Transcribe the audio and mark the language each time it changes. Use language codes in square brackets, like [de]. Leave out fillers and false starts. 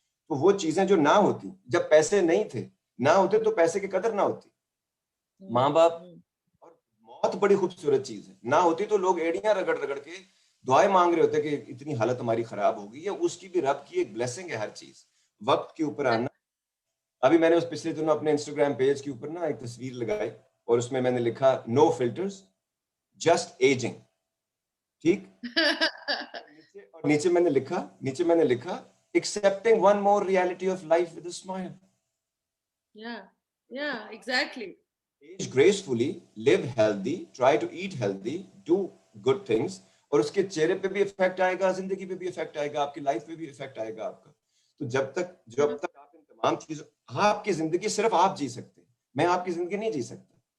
[ur] تو وہ چیزیں جو نہ ہوتی, جب پیسے نہیں تھے, نہ ہوتے تو پیسے کی قدر نہ ہوتی, ماں باپ, اور موت بڑی خوبصورت چیز ہے, نہ ہوتی تو لوگ ایڑیاں رگڑ رگڑ کے دعائیں مانگ رہے ہوتے کہ اتنی حالت ہماری خراب ہوگی. یا اس کی بھی رب کی ایک بلیسنگ ہے ہر چیز, وقت کے اوپر آنا. ابھی میں نے اس پچھلے دنوں اپنے انسٹاگرام پیج کے اوپر نا ایک تصویر لگائی, اور اس میں نے لکھا [en] no filters just ageing, [ur] ٹھیک. اور نیچے میں نے لکھا [en] accepting one more reality of life with a smile. Yeah, exactly. Age gracefully, live healthy, try to eat healthy, do good things, [ur] اور اس کے چہرے پہ بھی افیکٹ آئے گا, زندگی پہ بھی افیکٹ آئے گا, آپ کی لائف پہ بھی افیکٹ آئے گا آپ کا. تو جب تک آپ ان تمام چیزوں, آپ کی زندگی صرف آپ جی سکتے ہیں, میں آپ کی زندگی نہیں جی سکتا.